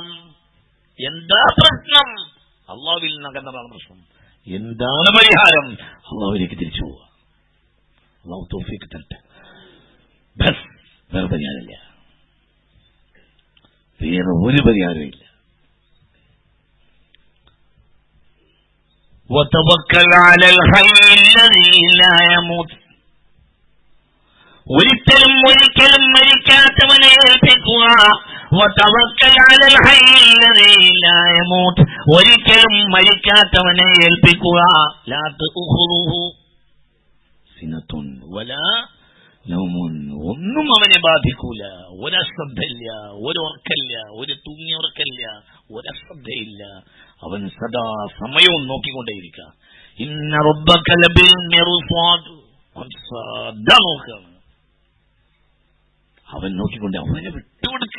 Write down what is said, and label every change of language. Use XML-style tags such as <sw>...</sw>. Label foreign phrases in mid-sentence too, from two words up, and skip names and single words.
<ml>എന്താ പ്രശ്നം? അല്ലാഹുവിൽ നിന്നകന്നതാണ് പ്രശ്നം. എന്താണ് പരിഹാരം? അല്ലാഹുവിലേക്ക് തിരിച്ചു പോവുക. അല്ലാഹു തൗഫീഖ് തരട്ടെ. ബസ് വേറെ പരിഹാരമില്ല. വേറെ ഒരു പരിഹാരമില്ല.</ml> <ar>وتوكل على الحي الذي لا يموت.</ar> <ml>ഒരിക്കലും മരിക്കാത്തവനെ ഏൽപ്പിക്കുക.</ml> <ar>وتوكل على الحي الذي لا يموت.</ar> <ml>ഒരിക്കലും മരിക്കാത്തവനെ ഏൽപ്പിക്കുക.</ml> <ar>لا تأخذه سنة ولا نوم.</ar> <ml>ഒന്നും അവനെ ബാധിക്കൂല. ഒരശ്രദ്ധയില്ല, ഒരു ഉറക്കല്ല, ഒരു തൂങ്ങി ഉറക്കല്ല, ഒരശ്രദ്ധയില്ല. അവൻ സദാ സമയവും നോക്കിക്കൊണ്ടേയിരിക്കുക.</ml> <ar>إن ربك لبالمرصاد.</ar> <ml>അവൻ നോക്കിക്കൊണ്ട് അവനെ വിട്ടുകൊടുക്ക്.</ml>